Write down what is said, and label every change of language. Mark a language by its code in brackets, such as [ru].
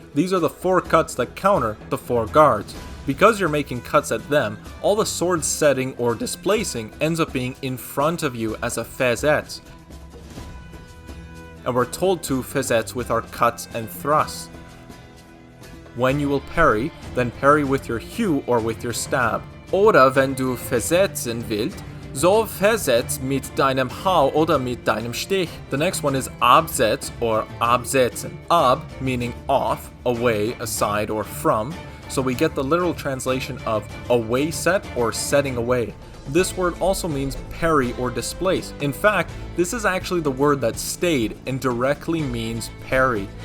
[en] These are the four cuts that counter the four guards. Because you're making cuts at them, all the sword setting or displacing ends up being in front of you as a versetz. And we're told to versetz with our cuts and thrusts. When you will parry, then parry with your hew or with your stab. [de] Oder wenn du versetzen willst, so versetz mit deinem Hau oder mit deinem Stich. [en] The next one is absetz or absetzen. Ab meaning off, away, aside, or from. So we get the literal translation of away set or setting away. This word also means parry or displace. In fact, this is actually the word that stayed and directly means parry.